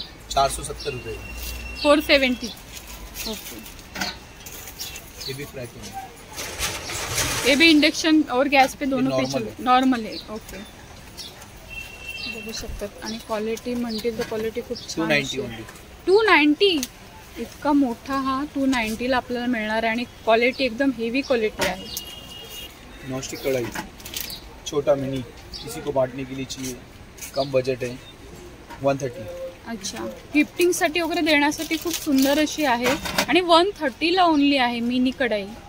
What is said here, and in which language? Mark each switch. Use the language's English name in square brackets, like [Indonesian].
[Hindi] ₹470. 470. Okay. ये भी fry है. ये भी इंडक्शन और गैस पे दोनों पे चले. नॉर्मल है. [Marathi] ओके. बघू शकतात. आणि क्वालिटी म्हणतील तर क्वालिटी खूप छान आहे. [English] 290 only. 290. [Marathi] इतका मोठा हा 290 ला आपल्याला मिळणार आहे आणि क्वालिटी एकदम हेवी क्वालिटी आहे. [Hindi] नॉनस्टिक कढ़ाई, छोटा मिनी, किसी को बांटने के लिए चाहिए, कम बजट है, 130. अच्छा. [Marathi] गिफ्टिंगसाठी वगैरे देण्यासाठी खूप सुंदर अशी आहे आणि 130 ला ओनली आहे मिनी कढाई.